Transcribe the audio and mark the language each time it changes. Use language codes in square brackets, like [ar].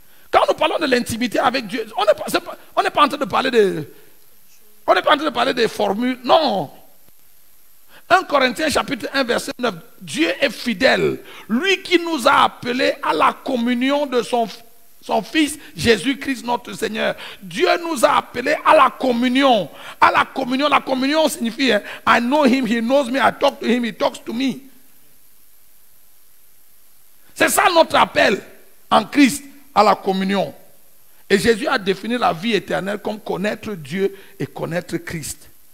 [fr] Quand nous parlons de l'intimité avec Dieu, on n'est pas en train de parler on n'est pas en train de parler des formules, non. 1 Corinthiens chapitre 1 verset 9, Dieu est fidèle, lui qui nous a appelés à la communion de son Fils Jésus-Christ notre Seigneur. Dieu nous a appelés à la communion. La communion signifie hein, [en] I know him, he knows me, I talk to him, he talks to me. [fr] C'est ça notre appel en Christ à la communion. Et Jésus a défini la vie éternelle comme connaître Dieu et connaître Christ.